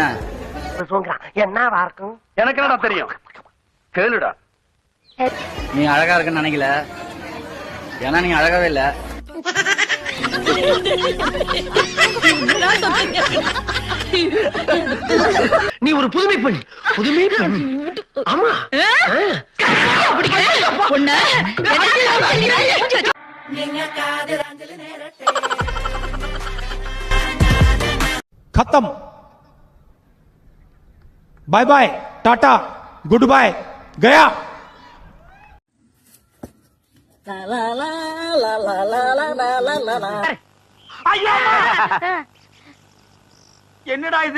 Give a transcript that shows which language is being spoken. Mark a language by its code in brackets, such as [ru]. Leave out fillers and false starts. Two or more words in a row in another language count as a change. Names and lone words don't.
[ta] என்னவா இருக்கும்? எனக்கு என்னடா தெரியும், கேளுடா. நீ அழகா இருக்குன்னு நினைக்கல, ஏன்னா நீங்க அழகாவே இல்ல. நீ ஒரு புதுமை பெண், புதுமை பெண். ஆமா [hi] खत्म, [en] bye bye, [hi] टाटा, [en] good bye, [hi] गया. [ta] என்னடா இது?